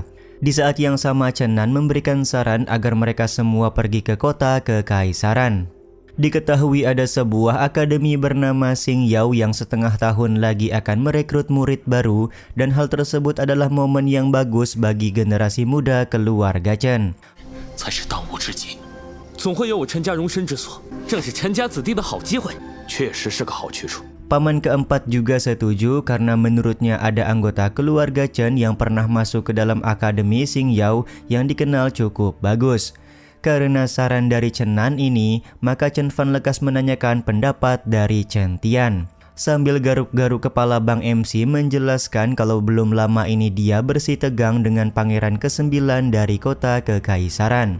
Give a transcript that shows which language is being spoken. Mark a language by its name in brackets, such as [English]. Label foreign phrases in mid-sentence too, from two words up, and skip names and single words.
[Indonesian] Di saat yang sama Chen Nan memberikan saran agar mereka semua pergi ke kota kekaisaran. Diketahui ada sebuah akademi bernama Xing Yao yang setengah tahun lagi akan merekrut murid baru dan hal tersebut adalah momen yang bagus bagi generasi muda keluarga Chen. [Chinese] 总会有我陈家容身之所，正是陈家子弟的好机会。确实是个好去处。 [Indonesian] Paman keempat juga setuju karena menurutnya ada anggota keluarga Chen yang pernah masuk ke dalam akademi Xing Yao yang dikenal cukup bagus. Karena saran dari Chen Nan ini, maka Chen Fan lekas menanyakan pendapat dari Chen Tian. Sambil garuk-garuk kepala Bang MC menjelaskan kalau belum lama ini dia bersih tegang dengan pangeran ke-9 dari kota kekaisaran.